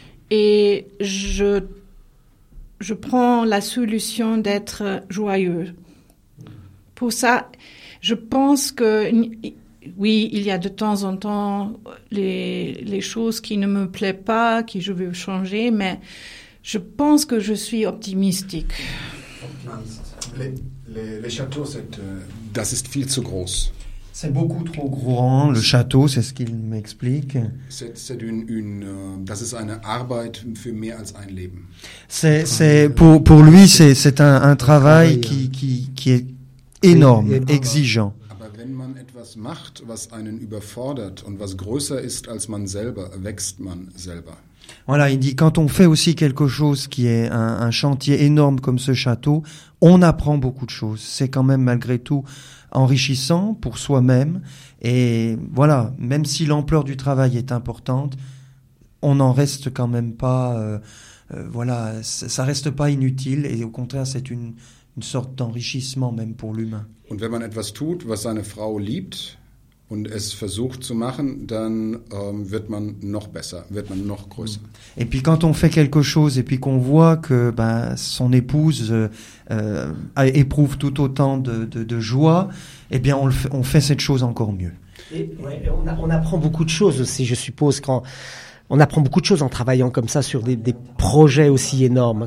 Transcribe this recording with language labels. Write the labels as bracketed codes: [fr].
[fr] Et je prends la solution d'être joyeux. Pour ça, je pense que. Oui, il y a de temps en temps les choses qui ne me plaisent pas, qui je veux changer, mais je pense que je suis optimistique. Les châteaux, [de] das ist viel zu groß. [fr] C'est beaucoup trop grand, le château, c'est ce qu'il m'explique. C'est une [de] das ist eine Arbeit für mehr als ein Leben. [fr] C'est pour lui, c'est un travail qui est énorme, exigeant. [de] Aber wenn man macht, was einen überfordert und was größer ist als man selber, wächst man selber. [fr] Voilà, il dit, quand on fait aussi quelque chose qui est un chantier énorme comme ce château, on apprend beaucoup de choses. C'est quand même malgré tout enrichissant pour soi-même. Et voilà, même si l'ampleur du travail est importante, on n'en reste quand même pas... voilà, ça reste pas inutile et au contraire, c'est une sorte d'enrichissement même pour l'humain. [de] Und wenn man etwas tut, was seine Frau liebt und es versucht zu machen, dann wird man noch besser, wird man noch größer. [fr] Et puis quand on fait quelque chose et puis qu'on voit que ben son épouse éprouve tout autant de joie, eh bien on fait cette chose encore mieux. Et on apprend beaucoup de choses aussi, je suppose, quand on apprend beaucoup de choses en travaillant comme ça sur des projets aussi énormes.